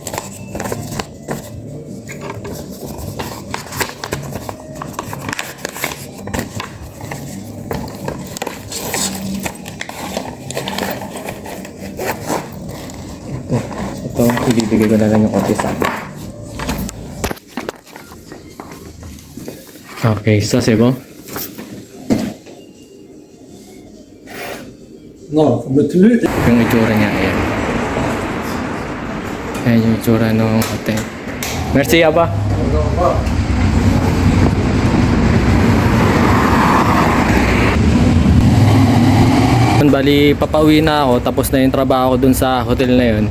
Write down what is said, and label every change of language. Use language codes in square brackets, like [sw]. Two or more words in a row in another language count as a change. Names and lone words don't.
[tl] Ito, ibibigay ko na lang yung kopya sa akin. [fr] Okay, ça c'est bon. Non, faut mettre lu. [tl] Yung itsura niya, ayan. Ayan yung itsura ng hotel. Merci, Aba. Bali, papauwi na ako, tapos na yung trabaho ko dun sa hotel na yun.